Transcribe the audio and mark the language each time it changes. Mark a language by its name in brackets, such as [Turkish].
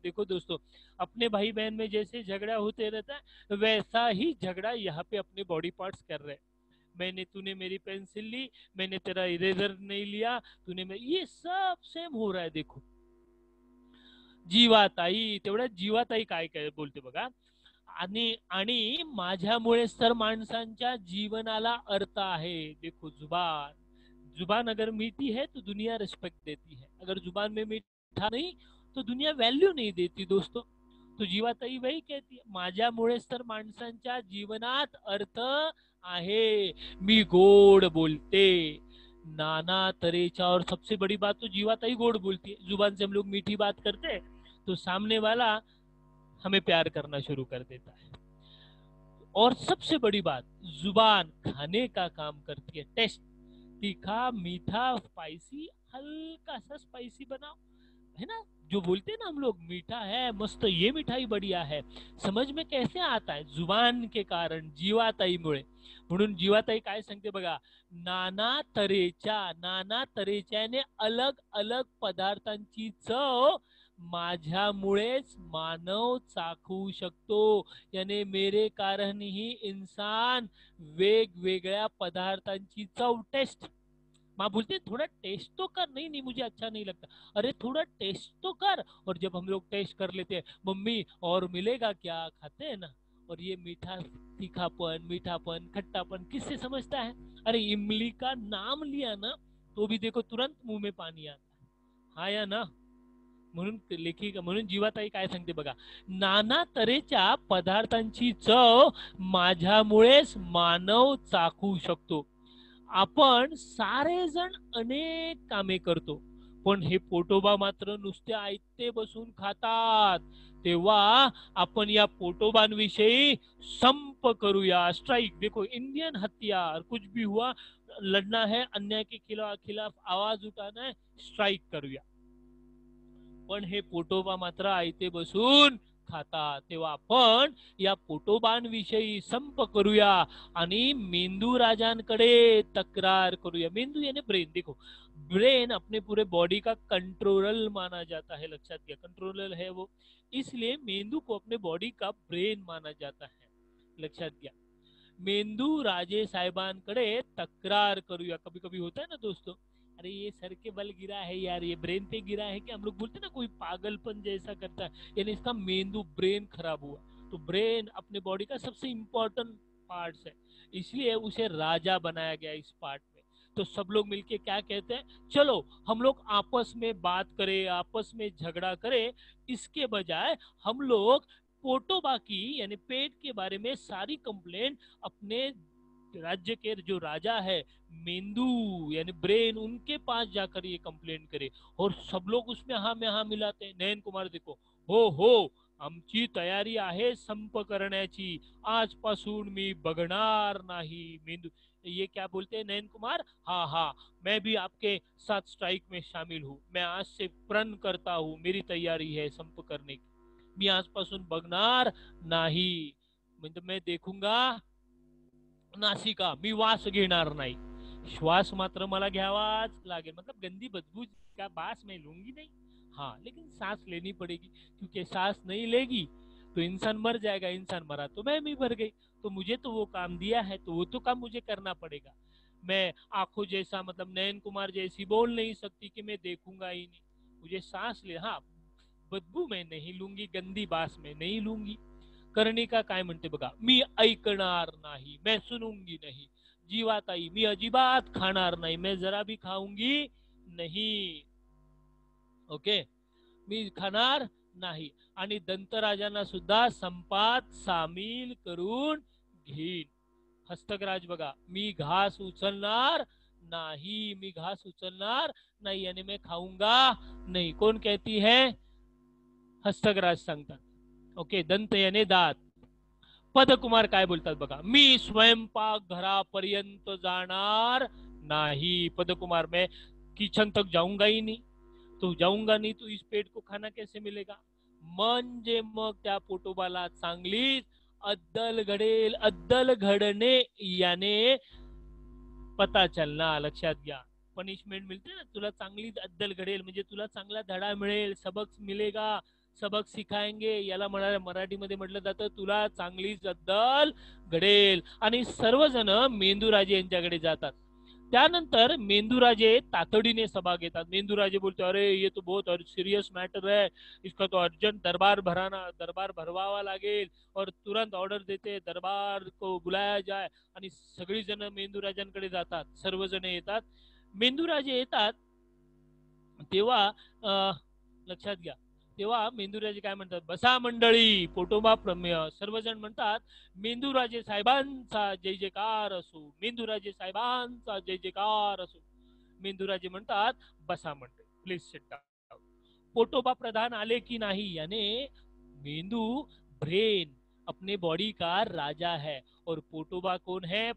[Hindi] देखो दोस्तों, अपने भाई बहन में जैसे झगड़ा होते रहता है, वैसा ही झगड़ा यहाँ पे अपने बॉडी पार्ट्स कर रहे हैं. तूने मेरी पेंसिल ली, मैंने तेरा इरेजर नहीं लिया, ये सब सेम हो रहा है. [Marathi] देखो, जीवाताई, तेवढ्या जीवाताई काय काय बोलते बघा. आणि माझ्यामुळेच तर माणसांच्या जीवनाला अर्थ आहे. [Hindi] देखो, जुबान, जुबान अगर मीठी है तो दुनिया रिस्पेक्ट देती है, अगर जुबान में मीठा नहीं तो दुनिया वैल्यू नहीं देती दोस्तों. तो जीवाताई वही कहती है, [Marathi] माझ्यामुळेच तर माणसांच्या जीवनात अर्थ आहे. मी गोड बोलते नाना तरेच्या. [Hindi] और सबसे बड़ी बात तो जीवाताई गोड बोलती है. जुबान से हम लोग मीठी बात करते हैं तो सामने वाला हमें प्यार करना शुरू कर देता है. और सबसे बड़ी बात, जुबान खाने का काम करती है. टेस्ट, तीखा, मीठा, स्पाइसी, हल्का सा स्पाइसी बनाओ, है ना, जो बोलते हैं ना हम लोग मीठा है मस्त, ये मिठाई बढ़िया है, समझ में कैसे आता है? जुबान के कारण, जीवाताईमुळे. [Marathi] म्हणून जीवाताई काय सांगते बघा, नाना तऱ्हेच्याने अलग अलग पदार्थांची चव माझ्यामुळेच मानव चाखू शकतो. [Hindi] याने मेरे कारण ही इंसान [Marathi] वेगवेगळ्या पदार्थांची चव [Hindi] टेस्ट. माँ बोलती है थोड़ा टेस्ट तो कर, नहीं नहीं मुझे अच्छा नहीं लगता, अरे थोड़ा टेस्ट तो कर। और जब हम लोग टेस्ट कर लेते हैं, मम्मी और मिलेगा क्या, खाते हैं ना। और ये मीठा, तीखापन, मीठापन, खट्टापन किससे समझता है? अरे इमली का नाम लिया ना तो भी देखो तुरंत मुंह में पानी आता है, हाँ या ना? [Marathi] म्हणून लेखिका, म्हणून जीवाताई काय सांगते बघा, नाना तऱ्हेच्या पदार्थांची चव माझ्यामुळेच मानव चाखू शकतो. आपण सारेजण अनेक कामे करतो, पण हे पोटोबा मात्र नुसते आयते बसून खातात. तेव्हा आपण या पोटोबांविषयी संप करूया, स्ट्राइक. [Hindi] देखो इंडियन हथियार, कुछ भी हुआ लड़ना है, अन्याय के खिलाफ आवाज उठाना है, स्ट्राइक करूया. [Marathi] पण हे पोटोबा मात्र आयते बसून खातात. तेव्हा आपण या पोटोबांविषयी संप करूया आणि मेंदू राजांकडे तक्रार करूया. [Hindi] मेंदू यानी ब्रेन. देखो ब्रेन अपने पूरे बॉडी का कंट्रोलर माना जाता है, [Marathi] लक्षात घ्या, [Hindi] कंट्रोलर है वो, इसलिए मेंदू को अपने बॉडी का ब्रेन माना जाता है, लक्षात घ्या. [Marathi] मेंदू राजे साहेबांकडे तक्रार करूया. [Hindi] कभी कभी होता है ना दोस्तों, अरे ये सर के बल गिरा है यार, ये ब्रेन पे गिरा है कि हम लोग बोलते हैं ना कोई पागलपन जैसा करता है, यानी इसका मेंदू ब्रेन खराब हुआ. तो ब्रेन अपने बॉडी का सबसे इंपॉर्टेंट पार्ट है, इसलिए उसे राजा बनाया गया इस पार्ट में. तो सब लोग मिलके क्या कहते हैं, चलो हम लोग आपस में बात करें, आपस में झगड़ा करें, इसके बजाय हम लोग पोटोबा की यानी पेट के बारे में सारी कंप्लेंट अपने राज्य के जो राजा है मेंदू यानी ब्रेन, उनके पास जाकर ये कंप्लेंट करे. और सब लोग उसमें हाँ में हाँ मिलाते हैं. [Marathi] नयन कुमार देखो, हो आमची तयारी आहे संप करण्याची, आजपासून मी बघणार नाही. [Hindi] मेंदू ये क्या बोलते हैं नयन कुमार, हाँ हाँ मैं भी आपके साथ स्ट्राइक में शामिल हूँ, मैं आज से प्रण करता हूँ, मेरी तैयारी है संप करने की, [Marathi] मी आजपासून बघणार नाही, म्हणजे [Hindi] मैं देखूंगा नासिका, [Marathi] मी वास घेणार नाही, श्वास मात्र मला घ्यावाच लागेल. [Hindi] मतलब गंदी बदबू का बास मैं लूंगी नहीं, हाँ लेकिन सांस लेनी पड़ेगी, क्योंकि सांस नहीं लेगी तो इंसान मर जाएगा, इंसान मरा तो मैं भी मर गई. तो मुझे तो वो काम दिया है तो वो तो काम मुझे करना पड़ेगा. मैं आंखों जैसा मतलब नयन कुमार जैसी बोल नहीं सकती कि मैं देखूंगा ही नहीं, मुझे सांस ले, हाँ बदबू मैं नहीं लूंगी, गंदी बास मैं नहीं लूंगी. [Marathi] कर्णिका काय म्हणते बघा, मी ऐकणार नाही, [Hindi] मैं सुनूंगी नहीं. [Marathi] जीवाताई, मी अजिबात खाणार नाही, [Hindi] मैं जरा भी खाऊंगी नहीं. [Marathi] ओके, मी खाणार नाही. आणि दंतराजांना सुद्धा संपात सामील करून घेईन. हस्तकराज बघा, मी घास उचलणार नाही, मी घास उचलणार नाही [Hindi] यानी मैं खाऊंगा नहीं. कौन कहती है? [Marathi] हस्तकराज सांगतात. ओके, दंत याने दात. पदकुमार काय बोलतात बघा, मी स्वयंपाक घरापर्यंत जाणार नाही. [Hindi] पदकुमार, मैं किचन तक जाऊंगा ही नहीं. तो जाऊंगा नहीं तो इस पेट को खाना कैसे मिलेगा? [Marathi] म्हणजे मग त्या पोटोबाला चांगलीच अद्दल घडेल. अद्दल घडणे [Hindi] याने पता चलना, [Marathi] लक्षात घ्या. पनिशमेंट मिळते ना, तुला चांगली अद्दल घडेल म्हणजे तुला चांगला धडा मिळेल, [Hindi] सबक मिलेगा, सबक सिखाएंगे, [Marathi] याला मराठीमध्ये म्हटलं जातं तुला चांगलीच अद्दल घडेल. आणि सर्वजण मेंदूराजे यांच्याकडे जातात. त्यानंतर मेंदूराजे तातडीने सभा घेतात. [Hindi] मेंदूराजे बोलते, अरे ये तो बहुत सीरियस मैटर है, इसका तो अर्जेंट दरबार [Marathi] भरवावा लागेल. [Hindi] और तुरंत ऑर्डर देते दरबार को बुलाया जाए. [Marathi] आणि सगळी जण मेंदूराजांकडे जातात, सर्वजण येतात. मेंदूराजे येतात तेव्हा लक्षात घ्या, तेव्हा मेंदूराजे काय म्हणतात, बसा मंडळी. पोटोबा सर्वजण म्हणतात, मेंदूराजे साहेबांचा जय जयकार असो, मेंदूराजे साहेबांचा जय जयकार असो. मेंदूराजे म्हणतात, बसा मंडळी, [English] Please sit down. [Marathi] पोटोबा प्रधान आले की नाही [Hindi] याने मेंदू ब्रेन अपने बॉडी का राजा है और पोटोबा कौन है?